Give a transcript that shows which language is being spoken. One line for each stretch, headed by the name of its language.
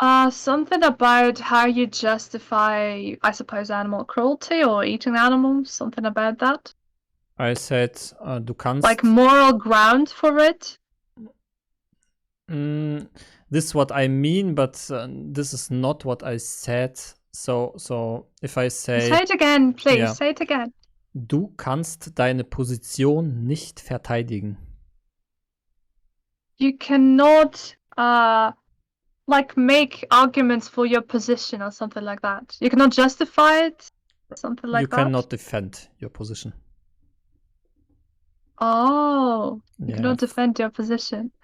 English: Something about how you justify, I suppose, animal cruelty or eating animals, something about that. I said,
German: du kannst...
English: Like moral ground for it? This is what I mean, but this is not what I said. So if I say... Say it again, please. Yeah. Say it again.
German: Du kannst deine Position nicht verteidigen.
English: You cannot, like, make arguments for your position or something like that. You cannot justify it, something like that. You cannot defend your position. Oh, you Yeah. cannot defend your position.